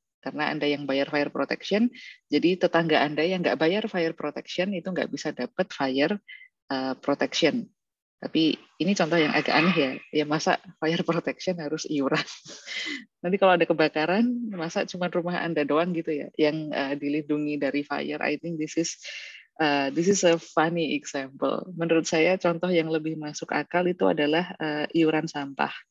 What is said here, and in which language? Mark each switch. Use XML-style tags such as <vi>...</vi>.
<id>Karena Anda yang bayar fire protection, jadi tetangga Anda yang nggak bayar fire protection itu nggak bisa dapat fire protection. Tapi ini contoh yang agak aneh ya. Ya masa fire protection harus iuran. Nanti kalau ada kebakaran, masa cuma rumah Anda doang gitu ya yang dilindungi dari fire.</id> <en>I think this is a funny example.</en> <id>Menurut saya contoh yang lebih masuk akal itu adalah iuran sampah.</id>